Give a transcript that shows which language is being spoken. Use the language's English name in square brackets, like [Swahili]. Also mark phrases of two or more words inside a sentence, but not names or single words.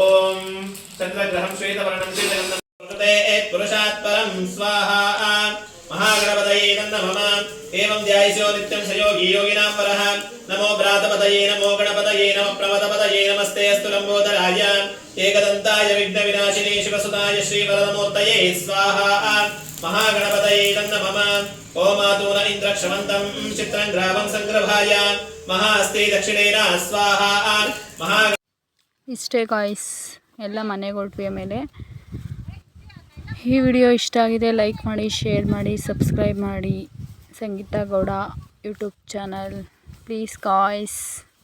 [Sanskrit] चन्द्रग्रहं श्वेतवर्णं श्वेतगन्धं पुरुषात् परं स्वाहा महागणपतये नमः एवं ध्यायसो नित्यं स योगी योगिनां परः नमो भ्रातपतये नमो गणपतये नमः प्रमदपतये नमस्ते अस्तु लम्बोदराय एकदन्ताय विघ्नविनाशिने शिवसुताय श्रीवरदमूर्तये स्वाहा महागणपतये नमः ओमातून इन्द्रक्षमन्तं चित्रं ग्रामं संग्रभाय महास्ते दक्षिणेन स्वाहा महा [Kannada] ಇಷ್ಟೇ ಗಾಯ್ಸ್, ಎಲ್ಲ ಮನೆಗೆ ಹೊರಟ್ವಿ. ಆಮೇಲೆ ಈ ವಿಡಿಯೋ ಇಷ್ಟ ಆಗಿದೆ ಲೈಕ್ ಮಾಡಿ, ಶೇರ್ ಮಾಡಿ, ಸಬ್ಸ್ಕ್ರೈಬ್ ಮಾಡಿ. [English] ಸಂಗೀತಾ ಗೌಡ YouTube channel please guys.